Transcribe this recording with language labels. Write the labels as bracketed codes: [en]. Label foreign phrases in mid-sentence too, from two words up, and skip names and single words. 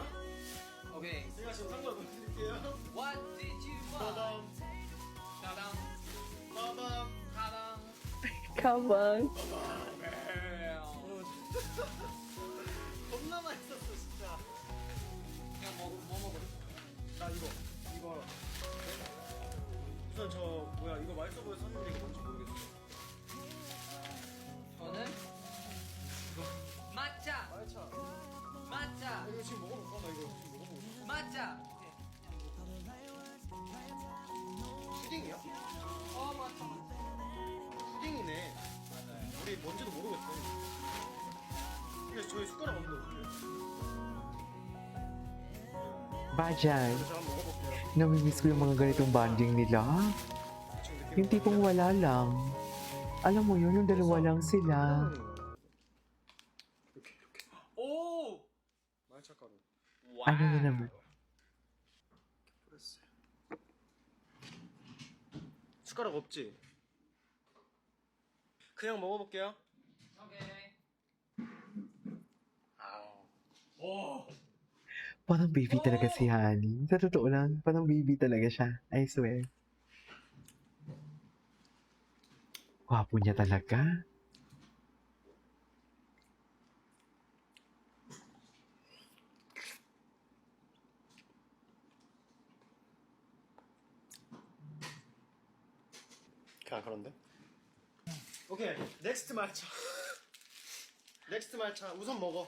[en] Okay. [ko] 제가 지금 상관 보여드릴게요. [en] What did you 빠밤 want? Tadang, 빠밤. tadang. Come on. [ko] 겁나 맛있었어 진짜. 그냥 뭐 먹어? 나 이거 우선 저 뭐야 이거 맛있어 보여서 샀는데 이거 뭔지 모르겠어. 저는 matcha. 말차. matcha. 이거 지금 먹어볼까? 나 이거 지금 먹어보고 싶어. matcha. 푸딩이야? matcha. 푸딩이네. 맞아요. 우리 뭔지도 모르겠어. 그래서 저희 숟가락 없는데 어떡해요? Bajan. 그래서 한번 먹어볼게요. [tl] Namimiss ko yung mga ganitong bonding nila. [ko] 지금 느낌 [tl] Yung tipong wala lang. Alam mo yun, yung dalawa lang sila. [ko] 이렇게 오! 말차 가루 와. [tl] Ano yun naman? [ko] 뿌렸어요. 숟가락 없지? 그냥 먹어볼게요. 오케이. 오. [tl] Parang baby talaga si Honey. Sa totoo lang, parang baby talaga siya. [en] I swear. [tl] Gwapo niya talaga. [ko] 그냥 그런데? [en] okay next [ko] 말차 넥스트 말차 우선 먹어